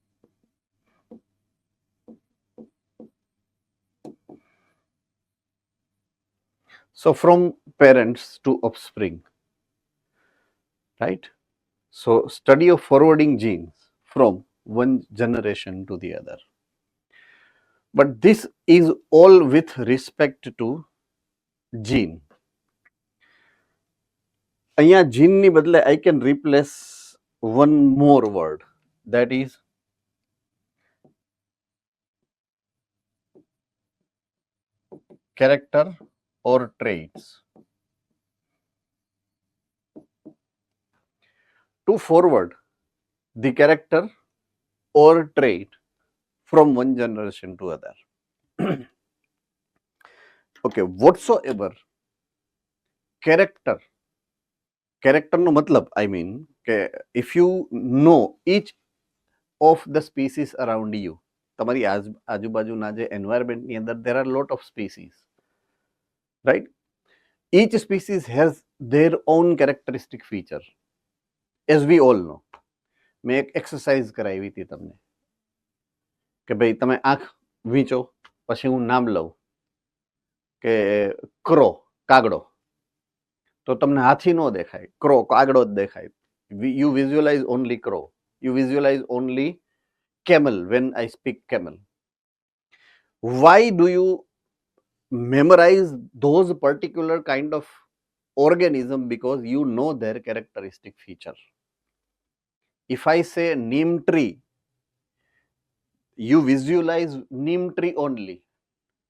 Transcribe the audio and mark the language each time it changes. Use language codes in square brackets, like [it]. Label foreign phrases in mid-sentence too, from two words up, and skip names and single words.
[en] So from parents to offspring, right? So study of forwarding genes from one generation to the other. But this is all with respect to gene. [gu] અહીંયા gene ની બદલે [en] I can replace one more word, that is character or traits. To forward the character or trait from one generation to other. Okay, whatsoever character [gu] નો મતલબ [en] I mean કે if you know each of the species around you, [gu] તમારી આજુબાજુના જે environment ની અંદર [en] there are lot of species, right? Each species has their own characteristic feature, as we all know. [gu] મેં એક એક્સરસાઇઝ કરાવી હતી તમને કે ભાઈ તમે આંખ વીંચો પછી હું નામ લઉં કે ક્રો, કાગડો, તો તમને હાથી નો દેખાય, ક્રો, કાગડો જ દેખાય. [en] You visualize only crow. You visualize only camel when I speak camel. Why do you memorize those particular kind of organism? Because you know their characteristic feature. If I say neem tree, you visualize neem tree only, right?